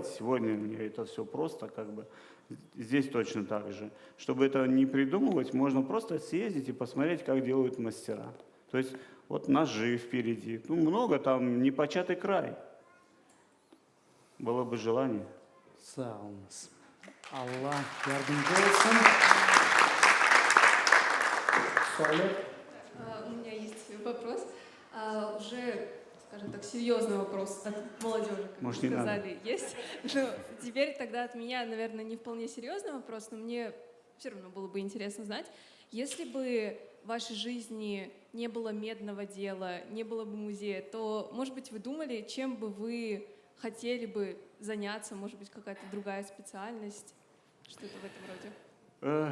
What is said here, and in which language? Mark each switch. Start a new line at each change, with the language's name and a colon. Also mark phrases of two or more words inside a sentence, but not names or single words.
Russian: Сегодня мне это все просто, как бы. Здесь точно так же. Чтобы это не придумывать, можно просто съездить и посмотреть, как делают мастера. То есть вот ножи впереди, ну много там, непочатый край. Было бы желание.
Crimean Tatar: Sağ olunuz. Allah yardımcı olsun. Söyle.
Russian: У меня есть вопрос. Уже, скажем так, серьезный вопрос от молодежи, как Может, вы не надо? сказали, есть. Но теперь тогда от меня, наверное, не вполне серьезный вопрос, но мне все равно было бы интересно знать, если бы в вашей жизни не было медного дела, не было бы музея, то, может быть, вы думали, чем бы вы хотели бы заняться, может быть, какая-то другая специальность, что-то в этом роде?